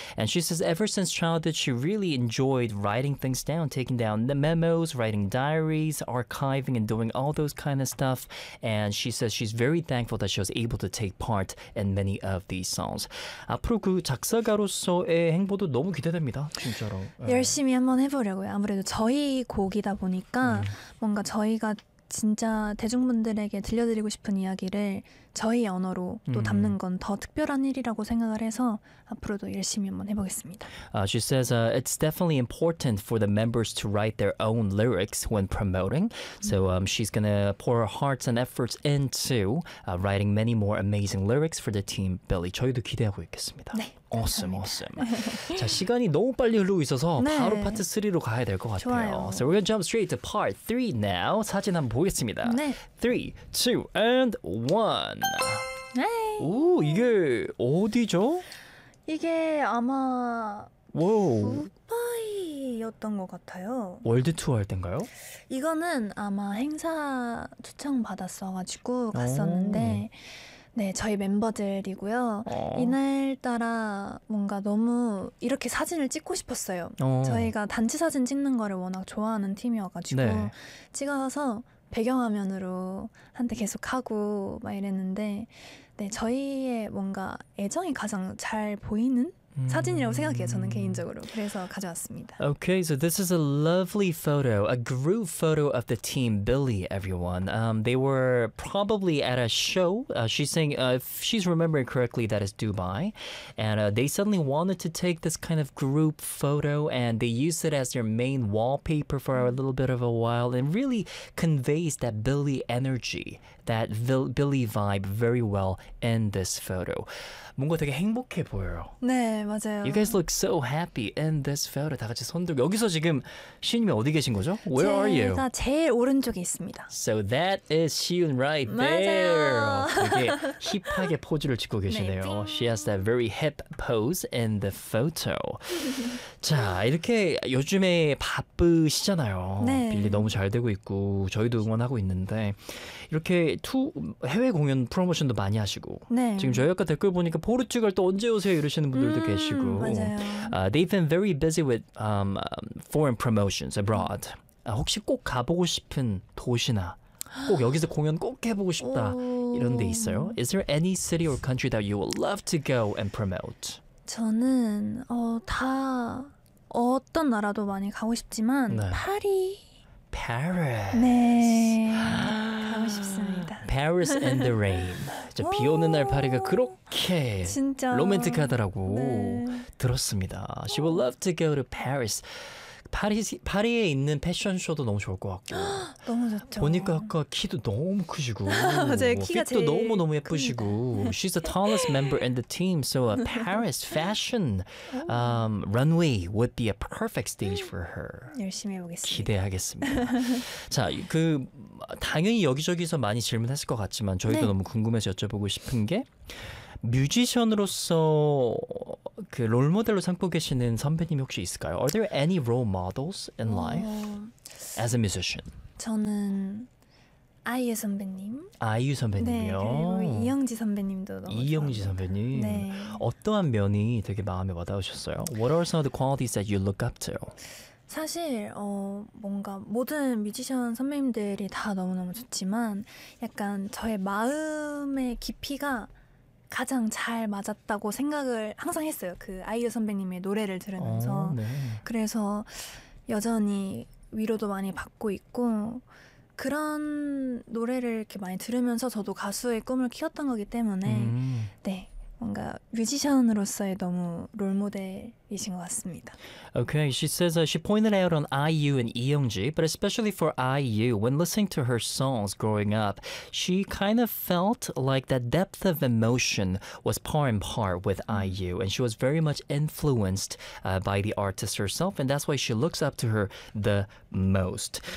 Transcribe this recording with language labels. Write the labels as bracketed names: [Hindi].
[English] And she says ever since childhood, she really enjoyed writing things down, taking down the memos, writing diaries, archiving and doing all those kind of stuff. And she says she's very thankful that she was able to take part in many of these songs. [Korean] 앞으로 그 작사가로서의 행보도 너무 기대됩니다. 진짜로. 열심히 한번 해보려고요. 아무래도 저희 곡이다 보니까 뭔가 저희가 진짜 대중분들에게 들려드리고 싶은 이야기를 저희 언어로 또 담는 건 더 특별한 일이라고 생각을 해서 앞으로도 열심히 한번 해보겠습니다. [English] She says it's definitely important for the members to write their own lyrics when promoting. So she's gonna pour her hearts and efforts into writing many more amazing lyrics for the team Billy. [Korean] 저희도 기대하고 있겠습니다. 네. [English] Awesome, awesome. [Korean] 자, 시간이 너무 빨리 흐르고 있어서 네. 바로 파트 3로 가야 될 것 같아요. 좋아요. [English] So we're gonna jump straight to part 3 now. [Korean] 사진 한번 보겠습니다. 네. [English] 3, 2, and 1. [Korean] 네. 오, 이게 어디죠? 이게 아마 두바이였던 것 같아요. 월드 투어 할 때인가요? 이거는 아마 행사 초청 받았어가지고 갔었는데. 오. 네, 저희 멤버들이고요. 이날따라 뭔가 너무 이렇게 사진을 찍고 싶었어요. 저희가 단체 사진 찍는 거를 워낙 좋아하는 팀이어가지고 네. 찍어서 배경화면으로 한테 계속 하고 막 이랬는데 네, 저희의 뭔가 애정이 가장 잘 보이는 사진이라고 생각해요, 저는 개인적으로. 그래서 가져왔습니다. [English] Okay, so this is a lovely photo, a group photo of the team Billy, everyone. They were probably at a show. She's saying, if she's remembering correctly, that is Dubai. And they suddenly wanted to take this kind of group photo, and they used it as their main wallpaper for a little bit of a while, and really conveys that Billy energy, that Billy vibe very well in this photo. [Korean] 뭔가 되게 행복해 보여요. 네, 맞아요. [English] You guys look so happy in this photo. [Korean] 다 같이 손들고 여기서 지금 시윤님이 어디 계신 거죠? [English] Where are you? [Korean] 제가 제일 오른쪽에 있습니다. [English] So that is Siyun right there. [Korean] 되게 힙하게 포즈를 찍고 계시네요. 네, [English] She has that very hip pose in the photo. [Korean] 자, 이렇게 요즘에 바쁘시잖아요. 네. 빌리 너무 잘 되고 있고 저희도 응원하고 있는데 이렇게 해외 공연 프로모션도 많이 하시고 네. 지금 저희 아까 댓글 보니까 포르투갈 또 언제 오세요 이러시는 분들도 계시고 맞아요. [English] They've been very busy with foreign promotions abroad. [Korean] 혹시 꼭 가보고 싶은 도시나 꼭 여기서 공연 꼭 해보고 싶다 이런 데 있어요? [English] Is there any city or country that you would love to go and promote? [Korean] 저는 다 어떤 나라도 많이 가고 싶지만 네. 파리 [English] Paris. [Korean] 네. 가고 싶습니다. [English] Paris in the rain. [Korean] 저 비 오는 날 파리가 그렇게 진짜 로맨틱하더라고 네. 들었습니다. [English] She would love to go to Paris. [Korean] 파리에 있는 패션쇼도 너무 좋을 것 같고 너무 좋죠. 보니까 아까 키도 너무 크시고 맞아요. 키가 제일 너무너무 예쁘시고 [English] She's the tallest member in the team. So a Paris fashion runway would be a perfect stage for her. [Korean] 열심히 해보겠습니다. 기대하겠습니다. 자, 당연히 여기저기서 많이 질문했을 것 같지만 저희도 네. 너무 궁금해서 여쭤보고 싶은 게 뮤지션으로서 그 롤모델로 삼고 계시는 선배님 혹시 있을까요? [English] Are there any role models in life as a musician? [Korean] 저는 아이유 선배님. 아이유 선배님이요? 네, 그리고 이영지 선배님도 너무 이영지 선배님? 네. 어떠한 면이 되게 마음에 와닿으셨어요? [English] What are some of the qualities that you look up to? [Korean] 사실 뭔가 모든 뮤지션 선배님들이 다 너무너무 좋지만 약간 저의 마음의 깊이가 가장 잘 맞았다고 생각을 항상 했어요. 그 아이유 선배님의 노래를 들으면서 네. 그래서 여전히 위로도 많이 받고 있고 그런 노래를 이렇게 많이 들으면서 저도 가수의 꿈을 키웠던 거기 때문에 네 뭔가 뮤지션으로서의 너무 롤모델 이신 것 같습니다. [English] Okay, she says she pointed out on IU and Eungji, but especially for IU, when listening to her songs growing up, she kind of felt like that depth of emotion was par and par with IU, and she was very much influenced by the artist herself, and that's why she looks up to her the most.